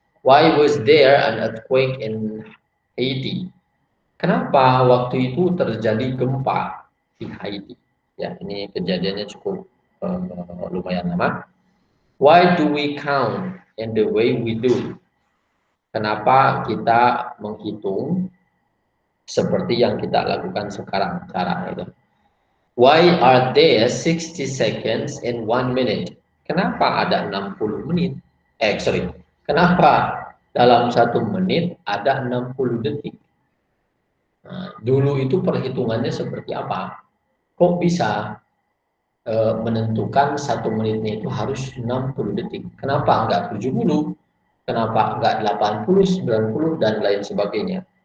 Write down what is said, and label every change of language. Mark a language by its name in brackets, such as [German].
[English] Why was there an earthquake in Haiti? [Indonesian] Kenapa waktu itu terjadi gempa di Haiti? Ya, ini kejadiannya cukup lumayan lama. [English] Why do we count in the way we do? [Indonesian] Kenapa kita menghitung seperti yang kita lakukan sekarang cara itu? [English] Why are there 60 seconds in 1 minute? [Indonesian] Kenapa ada 60 menit? Sorry. Kenapa dalam 1 menit ada 60 detik? Nah, dulu itu perhitungannya seperti apa? Kok bisa menentukan 1 menitnya itu harus 60 detik? Kenapa enggak 70? Kenapa enggak 80, 90 dan lain sebagainya?